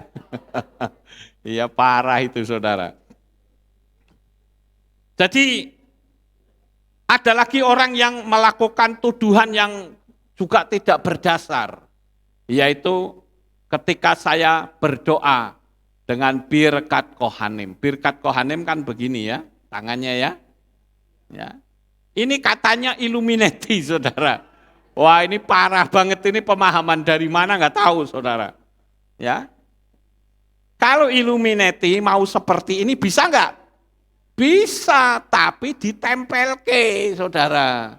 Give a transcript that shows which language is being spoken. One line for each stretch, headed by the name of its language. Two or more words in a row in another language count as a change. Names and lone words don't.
Indonesian: Iya parah itu saudara. Jadi ada lagi orang yang melakukan tuduhan yang juga tidak berdasar, yaitu ketika saya berdoa dengan
Hebrew: birkat kohanim. Birkat kohanim
Indonesian: kan begini ya, tangannya ya. Ya. Ini katanya Illuminati saudara. Wah ini parah banget, ini pemahaman dari mana nggak tahu saudara. Ya. Kalau Illuminati mau seperti ini bisa nggak? Bisa, tapi ditempel ke, saudara.